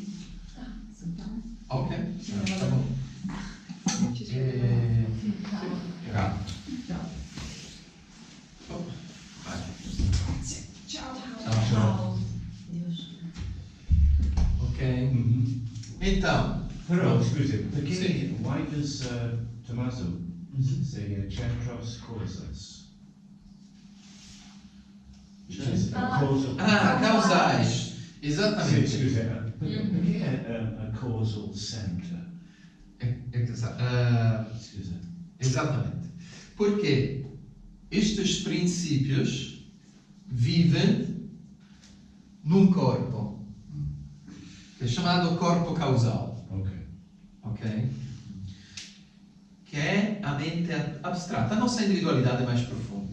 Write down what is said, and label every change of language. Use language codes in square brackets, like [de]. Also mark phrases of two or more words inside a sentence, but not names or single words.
[pt] Ok. Tá bom. Tá. Oh, vai. Tchau. Deus. Ok. Então, [it] Però, scusi, Sì. [en] perché why does Tommaso say [pt] centros causas? [en] Which is a causal. [pt] causais. [it] Sì, [pt] Exatamente. [it] scusi, perché è [en] a causal center? [it] Scusi. [pt] Exatamente. Porque estes princípios vivem num corpo, que é chamado corpo causal, Ok. ok? Que é a mente abstrata, a nossa individualidade mais profunda.